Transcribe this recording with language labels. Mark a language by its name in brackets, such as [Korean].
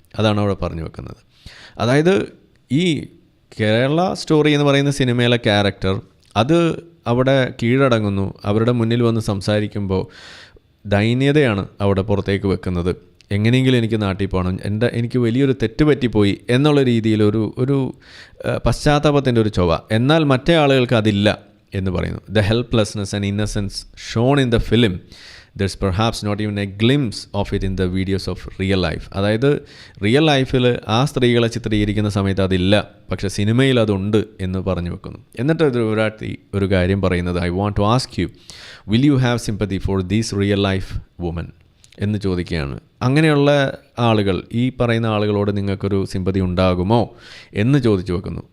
[Malayalam] അതാണ് അവിടെ പറഞ്ഞു വെക്കുന്നത്. അതായത് ഈ കേരള സ്റ്റോറി എന്ന് പറയുന്ന സിനിമയിലെ ക്യാരക്ടർ അത് അവിടെ കീഴടങ്ങുന്നു, അവരുടെ മുന്നിൽ വന്ന് സംസാരിക്കുമ്പോൾ ദൈന്യതയാണ് അവിടെ പുറത്തേക്ക് വെക്കുന്നത്. എങ്ങനെയെങ്കിലും എനിക്ക് നാട്ടിൽ പോകണം, എനിക്ക് വലിയൊരു തെറ്റ് പറ്റിപ്പോയി എന്നുള്ള രീതിയിൽ ഒരു പശ്ചാത്താപത്തിൻ്റെ ഒരു ചൊവ്വ. എന്നാൽ മറ്റേ ആളുകൾക്ക് അതില്ല എന്ന് പറയുന്നു. [English] The helplessness and innocence shown in the film there's perhaps not even a glimpse of it in the videos of real life. [Malayalam] അതായത് റിയൽ ലൈഫിൽ ആ സ്ത്രീകളെ ചിത്രീകരിക്കുന്ന സമയത്ത് അതില്ല, പക്ഷേ സിനിമയിൽ അതുണ്ട് എന്ന് പറഞ്ഞു വെക്കുന്നു. എന്നിട്ട് ധ്രുവരാട്ടി ഒരു കാര്യം പറയുന്നത്, [English] I want to ask you, will you have sympathy for these real life woman [Malayalam] എന്ന് ചോദിക്കുകയാണ്. അങ്ങനെയുള്ള ആളുകൾ, ഈ പറയുന്ന ആളുകളോട് നിങ്ങൾക്കൊരു സിമ്പതി ഉണ്ടാകുമോ എന്ന് ചോദിച്ചു വെക്കുന്നു.